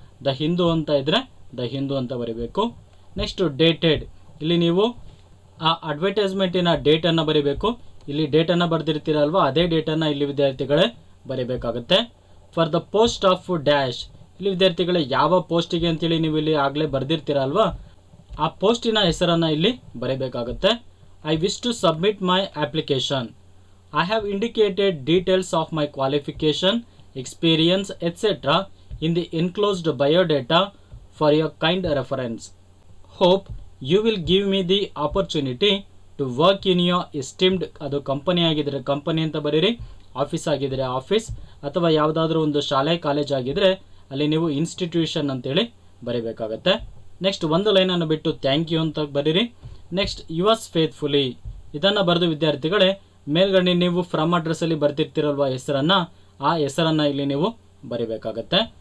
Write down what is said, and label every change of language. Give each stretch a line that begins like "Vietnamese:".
Kannada: The Hindu ಅಂತ ಇದ್ರೆ the Hindu ಅಂತ ಬರೀಬೇಕು. ನೆಕ್ಸ್ಟ್ ಡೇಟೆಡ್, ಇಲ್ಲಿ ನೀವು ಆ ಅಡ್ವರ್ಟೈಸ್ಮೆಂಟಿನ ಡೇಟ್ ಅನ್ನು ಬರೀಬೇಕು. ಇಲ್ಲಿ ಡೇಟ್ ಅನ್ನು ಬರ್ದಿರ್ತೀರಲ್ವಾ ಅದೇ ಡೇಟ್ ಅನ್ನ ಇಲ್ಲಿ ವಿದ್ಯಾರ್ಥಿಗಳೇ ಬರೀಬೇಕಾಗುತ್ತೆ.
English: for the post of dash,
Kannada: ಇಲ್ಲಿ ವಿದ್ಯಾರ್ಥಿಗಳೇ ಯಾವ ಪೋಸ್ಟಿಗೆ ಅಂತೇಳಿ ನೀವು ಇಲ್ಲಿ ಆಗ್ಲೇ ಬರ್ದಿರ್ತೀರಲ್ವಾ ಆ ಪೋಸ್ಟಿನ ಹೆಸರನ್ನ ಇಲ್ಲಿ ಬರೀಬೇಕಾಗುತ್ತೆ.
English: I wish to submit my application. I have indicated details of my qualification, experience, etc. in the enclosed biodata for your kind reference. Hope you will give me the opportunity to work in your esteemed,
Kannada: ಅದು company ಆಗಿದ್ರೆ company ಅಂತ ಬರೀರಿ, office ಆಗಿದ್ರೆ office, ಅಥವಾ ಯಾವುದಾದ್ರೂ ಒಂದು ಶಾಲೆ college ಆಗಿದ್ರೆ ಅಲ್ಲಿ ನೀವು ಇನ್ಸ್ಟಿಟ್ಯೂಷನ್ ಅಂತೇಳಿ ಬರೀಬೇಕಾಗತ್ತೆ. ನೆಕ್ಸ್ಟ್ ಒಂದು ಲೈನ್ ಅನ್ನು ಬಿಟ್ಟು ಥ್ಯಾಂಕ್ ಯು ಅಂತ ಬರೀರಿ. ನೆಕ್ಸ್ಟ್ ಯುವರ್ಸ್ ಫೇತ್ಫುಲಿ, ಇದನ್ನು ಬರೆದು ವಿದ್ಯಾರ್ಥಿಗಳೇ ಮೇಲ್ಗಡೆ ನೀವು ಫ್ರಮ್ ಅಡ್ರೆಸ್ ಅಲ್ಲಿ ಬರ್ತಿರ್ತಿರಲ್ವಾ ಹೆಸರನ್ನ, ಆ ಹೆಸರನ್ನ ಇಲ್ಲಿ ನೀವು ಬರಿಬೇಕಾಗತ್ತೆ.